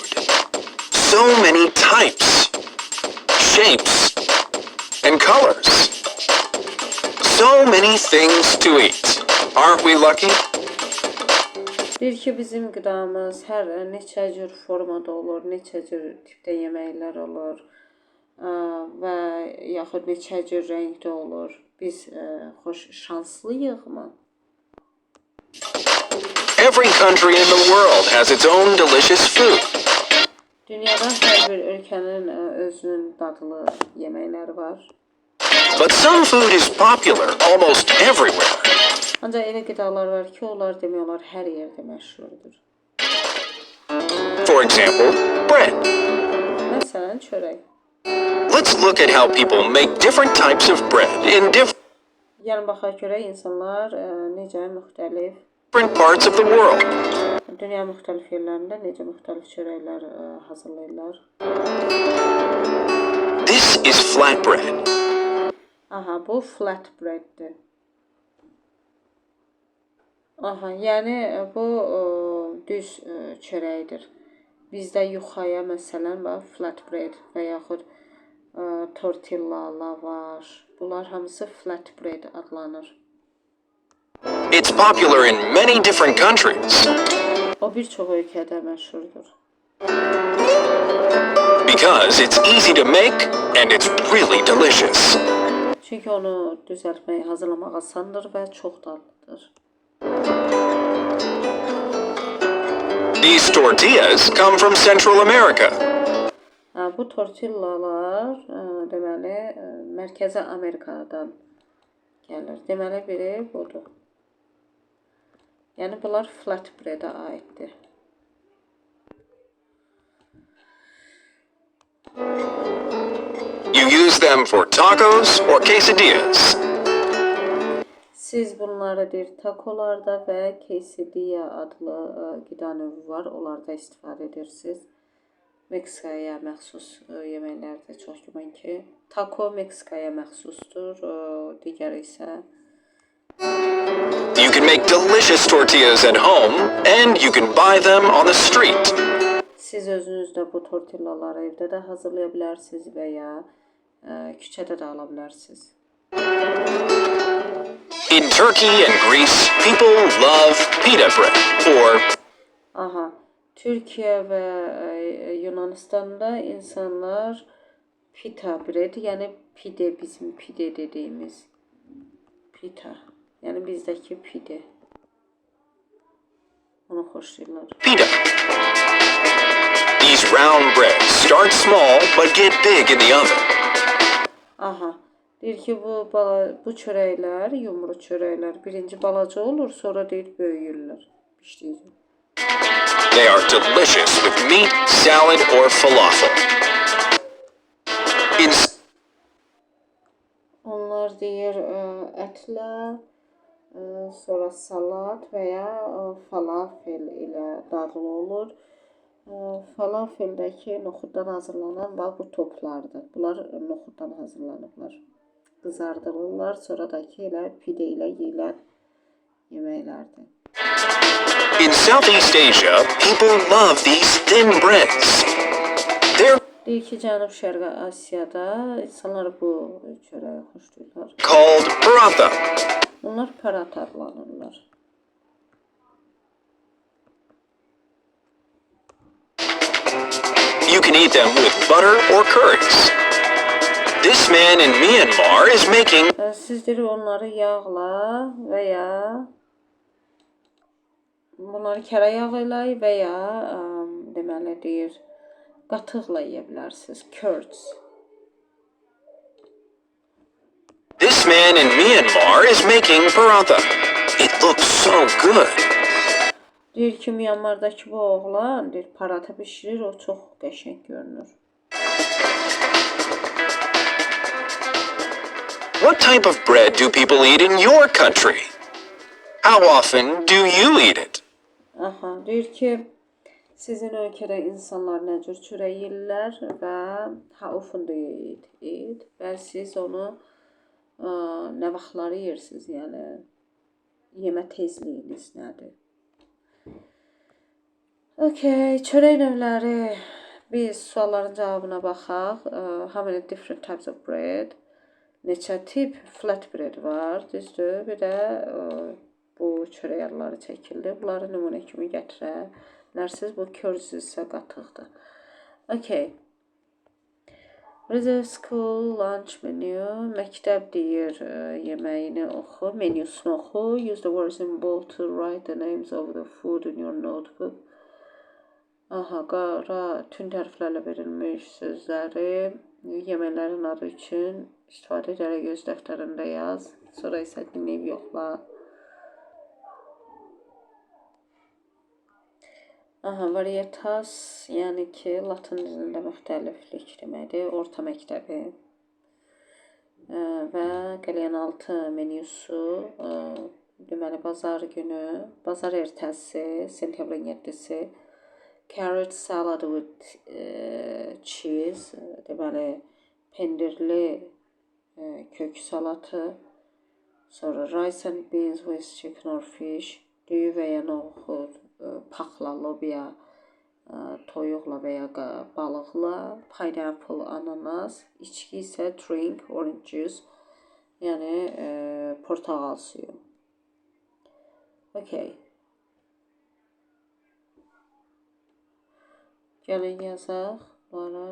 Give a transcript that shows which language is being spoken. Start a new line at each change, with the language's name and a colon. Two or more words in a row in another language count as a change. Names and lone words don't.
English: So many types, shapes, and colors. So many things to eat. Aren't we lucky?
Azerbaijani: Deyir ki, bizim qidamız hər neçə cür formada olur, neçə cür tipdə yeməklər olur və yaxud neçə cür rəngdə olur. Biz şanslıyıqmı?
English: Every country in the world has its own delicious food.
Azerbaijani: Dünyada hər bir ölkənin özünün dadlı yeməkləri var.
English: But some food is popular almost everywhere.
Azerbaijani: Ancaq elə qidalar var ki, onlar demək olar hər yerdə məşhurdur.
English: For example, bread.
Azerbaijani: Məsələn, çörək.
English: Let's look at how people make different types of bread in different
Azerbaijani: Yəni baxaq görək insanlar necə müxtəlif
English: parts of the world.
Azerbaijani: Dünya müxtəlif yerlərində necə müxtəlif çörəklər hazırlayırlar. This is flatbread. Aha, bu flatbreaddir. Aha, yəni bu düz çörəkdir. Bizdə yuxaya məsələn bax flatbread və yaxud tortilla, lavaş. Bunlar hamısı flatbread adlanır.
English: It's popular in many different countries
Azerbaijani: O bir çox ölkədə məşhurdur.
English: because it's easy to make and it's really delicious.
Azerbaijani: Çünki onu düzəltmək, hazırlamaq asandır və çox dadlıdır.
English: These tortillas come from Central America.
Azerbaijani: Bu tortillalar deməli Mərkəzi Amerikadan gəlir. Deməli biri budur. Yəni bunlar flatbread-ə aiddir.
English: You use them for tacos or quesadillas.
Azerbaijani: Siz bunları deyir takolarda və quesadilla adlı qida növü var. Onlarda istifadə edirsiniz. Meksikaya məxsus yeməklərdə çox güman ki. Taco Meksikaya məxsusdur. Digəri isə
English: You can make delicious tortillas at home and you can buy them on the street.
Azerbaijani: siz özünüz də bu tortillaları evdə də hazırlaya bilərsiniz və ya küçədə də ala bilərsiniz.
English: In Turkey and Greece, people love pita bread or
Azerbaijani: Aha, Türkiyə və Yunanistanda insanlar
English: pita bread,
Azerbaijani: yəni pide, bizim pide dediyimiz pita, yəni bizdəki pide. Onu xoşlayırlar.
English: pita. These round breads start small but get big in the oven.
Azerbaijani: Aha, deyir ki bu çörəklər, yumru çörəklər birinci balaca olur, sonra deyir böyüyürlər. Pişdiyəcək.
English: They are delicious with meat, salad, or falafel. In
Azerbaijani: Onlar deyir ətlə, sonra salat və ya falafel ilə dadlı olur. Falafeldəki noxuddan hazırlanan bax bu toplardır. Bunlar noxuddan hazırlanıblar. Qızardılırlar, sonradakı elə pide ilə yeyilən yeməklərdir.
English: in Southeast Asia, people love these thin breads. They're
Azerbaijani: Deyir ki, Cənub-Şərqi Asiyada insanlar bu çörəyi xoşlayırlar.
English: called paratha.
Azerbaijani: Bunlar parat adlanırlar.
English: You can eat them with butter or curries. This man in Myanmar is making
Azerbaijani: Siz deyir onları yağla və ya bunları kərə yağı ilə və ya deməli deyir qatıqla yeyə bilərsiniz.
English: Curds. This man in Myanmar is making paratha. It looks so good.
Azerbaijani: Deyir ki, Myanmardakı bu oğlan deyir paratı bişirir, o çox qəşəng görünür.
English: What type of bread do people eat in your country? How often do you eat it?
Azerbaijani: Aha, deyir ki, sizin ölkədə insanlar nə cür çörək yeyirlər və
English: how often do you eat it?
Azerbaijani: Və siz onu nə vaxtları yeyirsiniz, yəni yemə tezliyiniz nədir? Okay, çörək növləri. Biz sualların cavabına baxaq. How many different types of bread? Neçə tip flatbread var, düzdür? Bir də bu çörək adları çəkildi. Bunları nümunə kimi gətirə bilərsiniz. Bu curds isə qatıqdır.
English: Okay. Reserve school lunch menu.
Azerbaijani: Məktəb deyir yeməyini oxu, menüsünü oxu.
English: Use the words in bold to write the names of the food in your notebook.
Azerbaijani: Aha, qara, tünd hərflərlə verilmiş sözləri yeməklərin adı üçün istifadə edərək öz dəftərində yaz. Sonra isə dinləyib yoxla. Aha, varietas, yəni ki, latın dilində müxtəliflik deməkdir, orta məktəbi. Və qəlyanaltı menüsü, deməli, bazar günü, bazar ertəsi, sentyabrın 7-si, carrot
English: salad with cheese,
Azerbaijani: deməli, pendirli kök salatı, sonra
English: rice and beans with chicken or fish,
Azerbaijani: düyü və ya noxud, paxla, lobya, toyuqla və ya balıqla, pineapple, ananas, içki isə drink,
English: orange juice,
Azerbaijani: yəni portağal suyu. Okay. Gəlin yazaq bunlara.